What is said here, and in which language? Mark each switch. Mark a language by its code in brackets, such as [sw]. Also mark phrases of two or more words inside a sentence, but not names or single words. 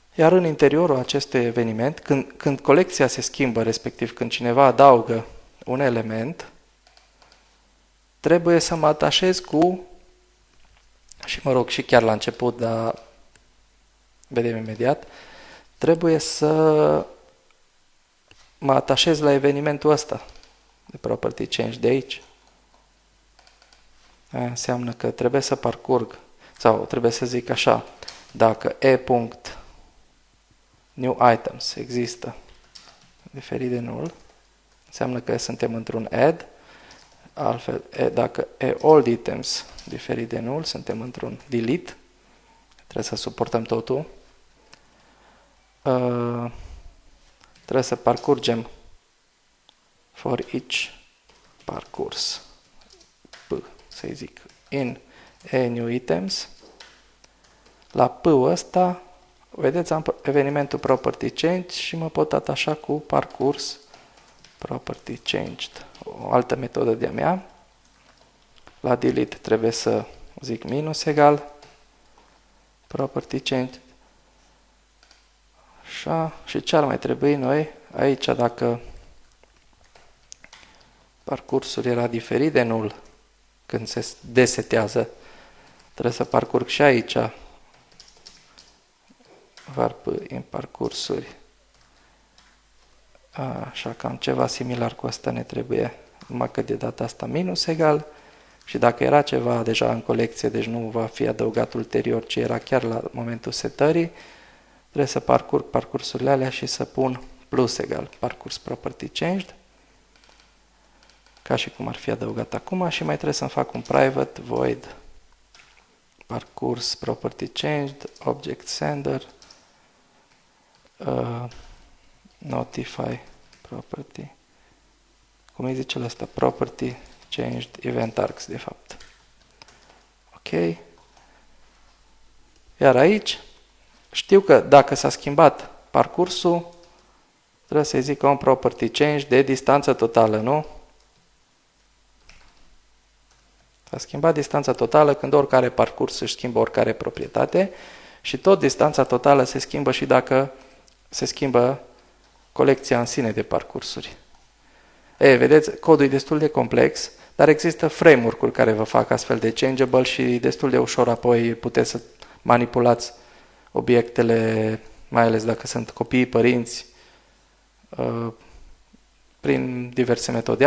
[ro] Iar în interiorul acestui eveniment, când colecția se schimbă, respectiv când cineva adaugă un element, trebuie să mă atașez cu, și mă rog, și chiar la început, dar vedem imediat, trebuie să mă atașez la evenimentul ăsta de [en] property change [ro] de aici. Aia înseamnă că trebuie să parcurg, sau trebuie să zic așa, dacă [en] e.new items [ro] există diferit de null, înseamnă că suntem într-un add, altfel, dacă [en] e.old items [ro] diferit de null, suntem într-un delete, trebuie să suportăm totul. Trebuie să parcurgem [en] for each [ro] parcurs, să zic, [en] in new items. [ro] La p-ul ăsta, vedeți, am evenimentul [en] property change [ro] și mă pot atașa cu parcurs [en] property changed, [ro] o altă metodă de-a mea. La delete trebuie să zic minus egal [en] property changed. [ro] Așa, și ce ar mai trebui noi aici, dacă parcursul era diferit de null când se desetează, trebuie să parcurg și aici varp în parcursuri. Așa, cam ceva similar cu asta ne trebuie, numai că de data asta minus egal, și dacă era ceva deja în colecție, deci nu va fi adăugat ulterior, ci era chiar la momentul setării, trebuie să parcurg parcursurile alea și să pun plus egal parcurs [en] property changed, [ro] ca și cum ar fi adăugat acum, și mai trebuie să-mi fac un [en] private void [ro] parcurs [en] property changed, object sender, notify property, [ro] cum îi zice ăsta, [en] property changed event args, [ro] de fapt. Ok. Iar aici știu că dacă s-a schimbat parcursul, trebuie să-i zic un [en] property change [ro] de distanță totală, nu? S-a schimbat distanța totală când oricare parcurs își schimbă oricare proprietate și tot distanța totală se schimbă și dacă se schimbă colecția în sine de parcursuri. Vedeți, codul e destul de complex, dar există framework-uri care vă fac astfel de changeable și destul de ușor apoi puteți să manipulați obiectele, mai ales dacă sunt copii, părinți, prin diverse metode.